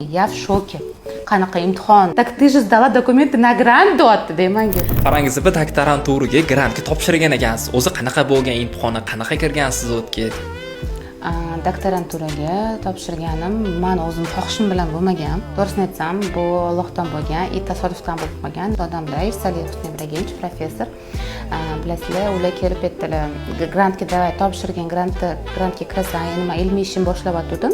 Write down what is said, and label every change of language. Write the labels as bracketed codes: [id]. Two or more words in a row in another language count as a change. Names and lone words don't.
[ru] Я в шоке. [uz] Qanaqa imtihon? [ru] Так ты же сдала документы на грант [uz] deyapti deymanga. Qarangiz, bir doktoranturaga grantga topshirgan ekansiz. O'zi qanaqa bo'lgan imtihonni, qanaqa kirgansiz o'tga? Doktoranturaga topshirganim men o'zim xohishim bilan bo'lmagan. To'g'risini aytsam, bu Allohdan bo'lgan, tasodifdan bo'lib qolgan. Odamlar Salih Ibragimov professor, bilasizlar, ular kelib aytdilar, grantga davay topshirgan, grantga kirasan, nima ilmiy ishim boshlab o'tdim.